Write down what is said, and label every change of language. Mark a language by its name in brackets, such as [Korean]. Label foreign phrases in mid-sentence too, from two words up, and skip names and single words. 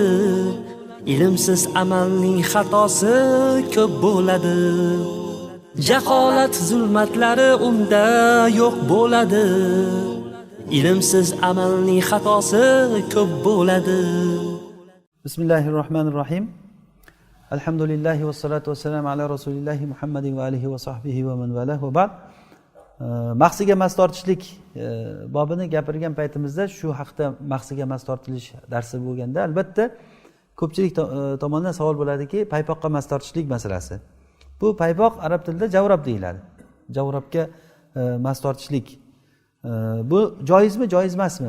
[Uzbek] Ilmsiz amalning xatosi ko'p bo'ladi. Jaholat zulmatlari unda yo'q bo'ladi. Ilmsiz amalning xatosi ko'p bo'ladi. Bismillahirrohmanirrohim. [Arabic] الحمد لله والصلاة والسلام على رسول الله محمد وآله وصحبه ومن والاه وبعد. [Uzbek] Mahsiga mas tortishlik bobini gapirgan paytimizda shu haqda mahsiga mas tortilish darsi bo'lganda albatta ko'pchilik tomonidan savol bo'ladiki, paypoqqa mas tortishlik masalasi. Bu paypoq arab tilida javrab deyiladi. Javrabga mas tortishlik bu joizmi, joiz emasmi?